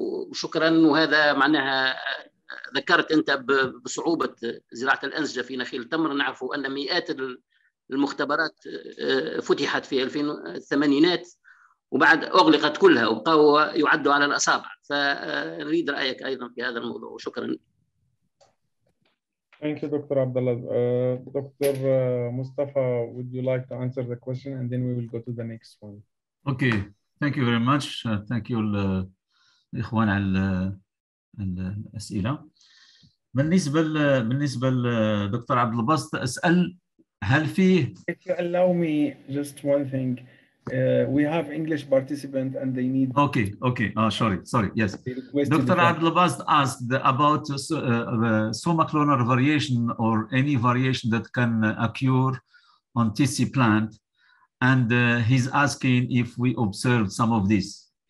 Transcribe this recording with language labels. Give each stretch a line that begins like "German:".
Arabic: وشكرا. وهذا معناها ذكرت أنت بصعوبة زراعة الأنسجة في نخيل التمر. نعرف أن مئات المختبرات فتحت في 2008 وبعد أغلقت كلها وبقوا يعدوا على الأصابع. فنريد رأيك أيضا في هذا الموضوع. شكرا.
English: Thank you, Dr. Abdullah. Dr. Mustafa, would you like to answer the question and then we will go to the next one? Okay, thank you very much. Thank you
Arabic: الإخوان على الأسئلة. بالنسبة لدكتور عبد الباسط أسأل هل فيه.
English: If you allow me just one thing, we have English participant and they need. Okay. Sorry. Yes. Dr. Abdul Basd asked about Sumatranal variation or any variation that can occur on TC plant, and he's asking if we observed some of this.